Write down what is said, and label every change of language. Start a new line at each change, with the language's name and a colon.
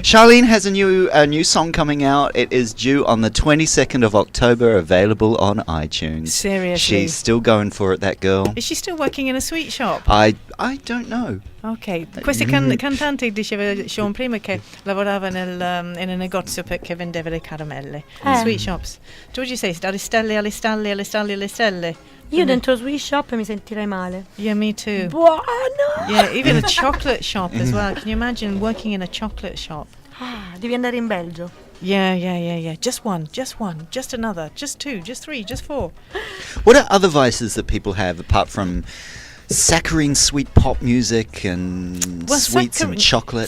English: Charlene has a new song coming out. It is due on the 22nd of October, available on iTunes. Seriously? She's still going for it, that girl. Is she still working in a sweet shop? I don't know.
Italian: Ok, questa cantante diceva Sean prima che lavorava in un negozio che vendeva le caramelle.
English: Sweet shops. What would you say?
Italian: Alle stelle? Io dentro sweet shop mi sentirei male.
English: Yeah, me too.
Italian: Buono!
English: Yeah, even a chocolate shop as well. Can you imagine working in a chocolate shop?
Italian: Devi andare in Belgio.
English: Yeah. Just one, just another, just two, just three, just four. What are other vices that people have apart from saccharine sweet pop music and sweets and chocolate?